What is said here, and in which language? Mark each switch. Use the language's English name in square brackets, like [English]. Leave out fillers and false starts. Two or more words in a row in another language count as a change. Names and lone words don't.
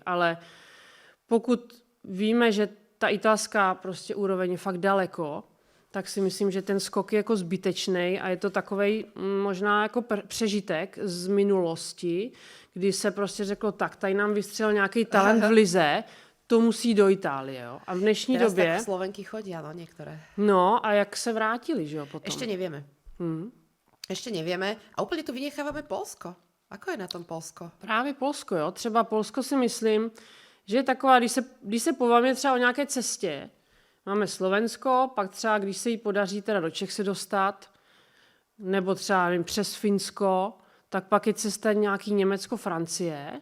[Czech] Ale pokud víme, že ta italská prostě úroveň je fakt daleko, tak si myslím, že ten skok je jako zbytečný a je to takovej možná jako přežitek z minulosti, kdy se prostě řeklo, tak tady nám vystřelil nějaký talent v lize, to musí do Itálie. Jo? A v dnešní době... [Slovak] Teraz tak Slovenky chodí, [Czech] ano, některé. No a jak se vrátili, že jo, potom? [Slovak] Ešte nevieme. Ešte nevieme. A úplně tu vynechávame Polsko. Ako je na tom Polsko? [Czech] Právě Polsko, jo. Třeba Polsko si myslím, že je taková, když se pobavíme třeba o nějaké cestě, máme Slovensko, pak třeba, když se jí podaří teda do Čech se dostat, nebo třeba nevím, přes Finsko, tak pak je cesta nějaký Německo, Francie.